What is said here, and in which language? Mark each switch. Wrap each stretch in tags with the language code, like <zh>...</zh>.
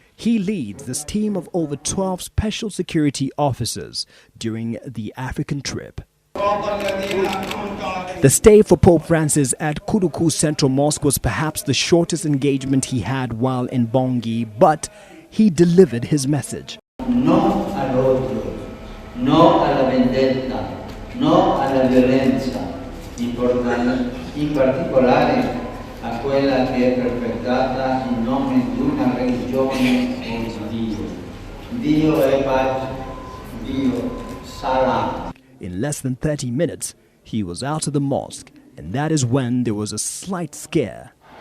<en>He leads this team of over 12 special security officers during the African trip. The stay for Pope Francis at Kuruku Central Mosque was perhaps the shortest engagement he had while in Bangui, but he delivered his message.</en> <it>No al odio, no alla vendetta, no alla violenza, in particolare a quella che è perpetrata in nome di una religione o di Dio. Dio è pace, Dio sarà.</it> <en>In less than 30 minutes, he was out of the mosque, and that is when there was a slight scare.</en>